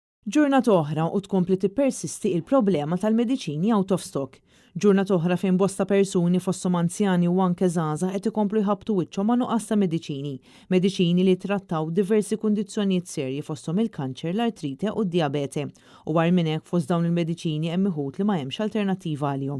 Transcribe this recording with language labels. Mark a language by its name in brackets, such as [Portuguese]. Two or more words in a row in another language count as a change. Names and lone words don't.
[Maltese] Ġurnata oħra u tkompli tippersisti il-problema tal-mediċini [English] out of stock. [Maltese] Ġurnata oħra fejn bosta persuni fosthom anzjani u anke żgħażagħ qed ikomplu jħabbtu wiċċhom ma' nuqqas ta' mediċini li trattaw diversi kundizzjonijiet serji fosthom il-kanċer, l-artrite u d-diabete. U għar minn hekk fost dawn il-mediċini hemm iħud li ma hemmx alternattiva għalihom.